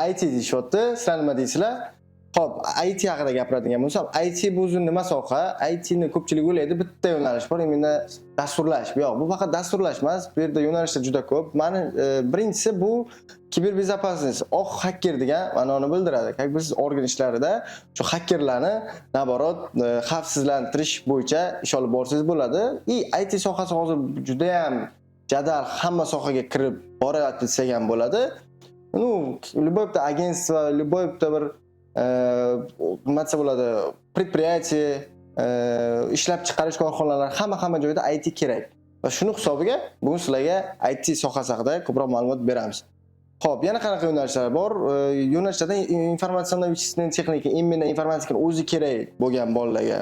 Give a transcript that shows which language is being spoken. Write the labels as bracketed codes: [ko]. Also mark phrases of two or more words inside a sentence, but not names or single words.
[uz] IT deyishyapti. Sizlar nima deysizlar? Xo'p, IT haqida gapiradigan bo'lsam, IT bu o'zi nima soha? IT ni ko'pchilik o'ylaydi, bitta yo'nalish bor, imенно dasturlash. Yo'q, bu faqat dasturlash emas, bu yerda yo'nalishlar juda ko'p. Mani birinchisi bu kiberbezopasность, oq hacker degan ma'noni bildiradi. [ru] Как бы [uz] siz organ ishlarida shu hakkerlarni naborot xavfsizlantirish bo'yicha ish olib borsangiz bo'ladi. IT sohasi hozir juda ham jadal hamma sohaga kirib boryapti desak ham bo'ladi. [ru] Ну, любое [uz] bitta agentство, любое bitta bir nima desa bo'ladi, предприятие, ishlab chiqarish korxonalari hamma joyda IT kerak. Va shuni hisobiga bugun sizlarga IT sohasi haqida ko'proq ma'lumot beramiz. Xo'p, yana qanaqa yo'nalishlar bor? Yo'nalishlardan informatsiya texnika, imенно informatikani o'zi kerak bo'lgan bolalarga.